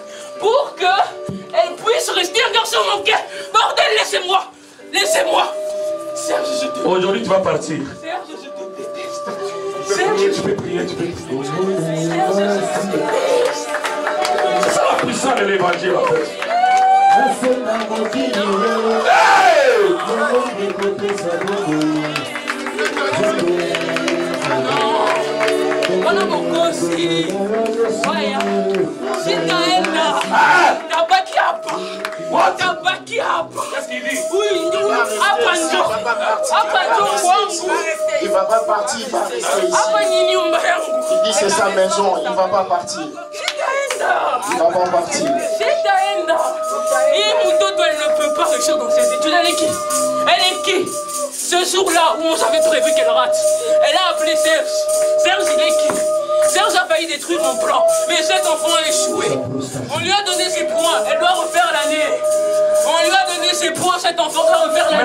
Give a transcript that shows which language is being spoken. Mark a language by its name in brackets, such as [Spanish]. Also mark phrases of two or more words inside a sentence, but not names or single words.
[French] Étienne est là pour que elle puisse rester un garçon manqué. Bordel, laissez-moi. Laissez-moi. Serge, je te... Aujourd'hui, tu vas partir. Serge, je te déteste. Tu peux prier, tu peux prier. Serge, je te déteste. C'est ça la puissance de l'évangile, en fait. [Swahili] Wana mokosi waya sitaenda tabaki hapa tabaki hapa. [French] Qu'est-ce qu'il dit? Oui, [Swahili] hapa njo kwangu, [French] Il va pas partir, il va rester ici. [Swahili] hapa ni nyumba yangu. [French] Il dit c'est sa maison, il va pas partir. [Swahili] Sitaenda, [French] Il va pas partir. [Swahili] sitaenda. Hii mtoto [French] elle ne peut pas réussir dans ses études. Elle est qui? Elle est qui? Ce jour-là où on avait prévu qu'elle rate, elle a appelé Serge. Serge, il est qui? Serge a failli détruire mon plan, mais cet enfant a échoué. On lui a donné ses points, elle doit refaire l'année. On lui a donné ses points, cet enfant doit refaire l'année.